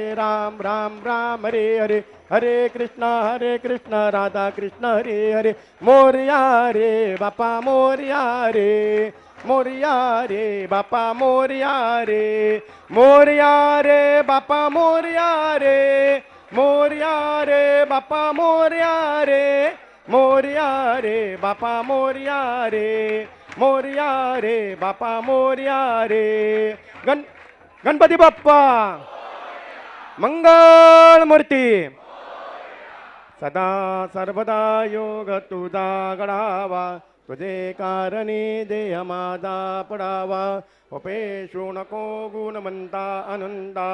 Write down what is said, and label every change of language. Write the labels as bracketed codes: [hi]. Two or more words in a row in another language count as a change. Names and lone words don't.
[sa] राम राम हरे हरे हरे कृष्ण राधा कृष्ण हरे हरे [mr] मोरया रे बापा मोरया रे बापा मोरया रे बापा मोरया रे बापा मोरया रे बापा मोरया रे बापा मोरया रे गणपती बाप्पा मंगल मूर्ती सदा सर्वदा योग तुझा घडावा तुझे कारणी देह माझा पडावा उपेशू नको गुणवंता आनंदा